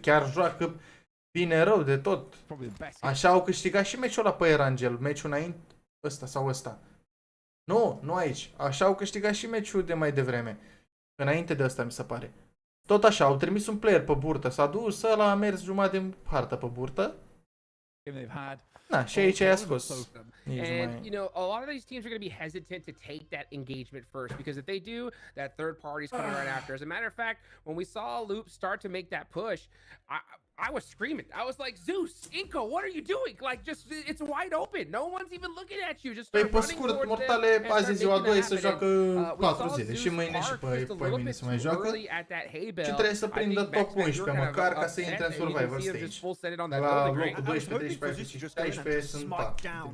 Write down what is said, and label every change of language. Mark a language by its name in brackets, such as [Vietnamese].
[Romanian] Chiar joacă bine rău de tot. Așa au câștigat și meciul ăla pe Erangel. Meciul înainte, ăsta sau ăsta. Nu aici. Așa au câștigat și meciul de mai devreme. Înainte de ăsta, mi se pare. Tot așa, au trimis un player pe burtă. S-a dus, ăla a mers jumătate din hartă pe burtă. Na, și aici i-a scos. [English] And, you know, a lot of these teams are going to be hesitant to take that engagement first because if they do, that third party's coming right after. As a matter of fact, when we saw Loop start to make that push, I was screaming. I was like, Zeus, Inco, what are you doing? Like, just, it's wide open. No one's even looking at you. Just start running towards them [Romanian] Mortale, [English] and start [Romanian] azi ziua 2 să joacă [English] making [Romanian] 4 zile și mâine și pe mine să mai joacă. Și trebuie să prindă top 11 măcar ca să intre în survival stage. La locul 12, 13, 14 și 16 sunt 4.